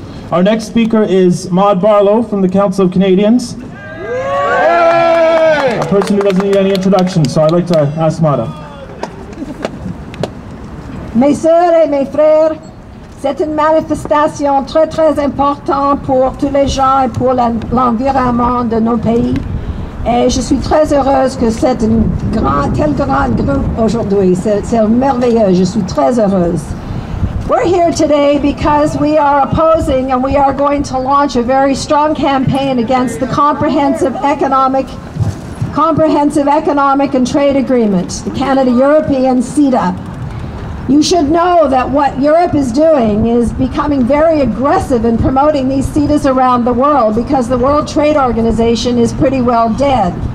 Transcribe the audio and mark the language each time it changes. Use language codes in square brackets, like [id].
[en] Our next speaker is Maude Barlow from the Council of Canadians. A person who doesn't need any introduction, so I'd like to ask Maude. [fr] Mes sœurs et mes frères, c'est une manifestation très très importante pour tous les gens et pour l'environnement de nos pays. Et je suis très heureuse que c'est un tel grand groupe aujourd'hui. C'est merveilleux, je suis très heureuse. [en] We're here today because we are opposing and we are going to launch a very strong campaign against the comprehensive economic and trade agreement, the Canada-European CETA. You should know that what Europe is doing is becoming very aggressive in promoting these CETAs around the world because the World Trade Organization is pretty well dead.